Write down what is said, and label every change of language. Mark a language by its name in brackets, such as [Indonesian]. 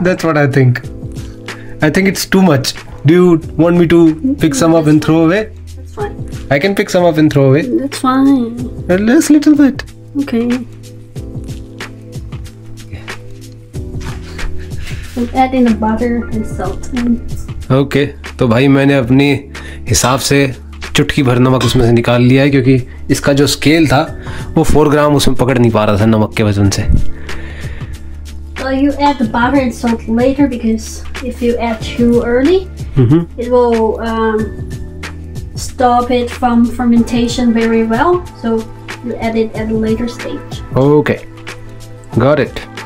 [English] That's what I think. I think it's too much. Do you want me to pick some up and throw away? That's fine. I can pick some up and throw away. That's fine. Just little bit. Okay. I'm adding the butter and salt in. Okay. [Hindi] तो भाई मैंने अपनी हिसाब से चुटकी भर नमक उसमें से निकाल लिया है, क्योंकि इसका जो स्केल था वो 4 ग्राम उसमें पकड़ नहीं पा रहा था नमक के वजन से। [English] So you add the butter and salt later, because if you add too early, it will stop it from fermentation very well. So you add it at a later stage. Okay. Got it.